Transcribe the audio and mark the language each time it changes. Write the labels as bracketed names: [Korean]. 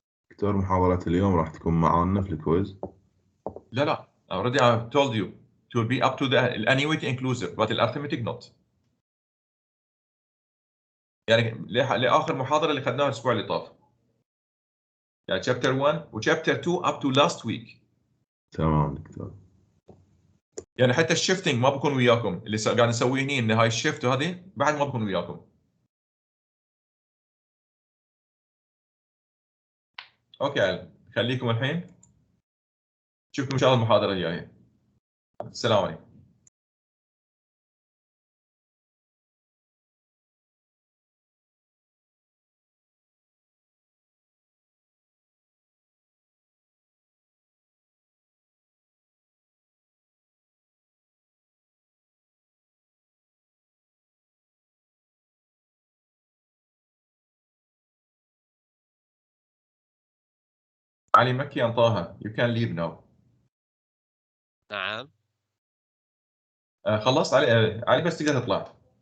[Arabic] دكتور محاضرة اليوم راح تكون معانا في الكويز. لا. [English] Already I told you it will be up to the annuity inclusive, but the arithmetic not. [Arabic] يعني لآخر محاضرة اللي خدناها الأسبوع اللي طاف. [English] يعني chapter 1 و chapter 2 up to last week. [Arabic] تمام دكتور. يعني حتى الشيفتنج ما بكون وياكم، اللي قاعد نسويه هنا ان هاي الشيفت وهذه بعد ما بكون وياكم. اوكي علم. خليكم الحين. نشوفكم ان شاء الله المحاضرة الجاية. السلام عليكم. [English] علي مكي and طه, you can leave now. [Arabic] نعم. خلصت علي. علي بس تقدر تطلع.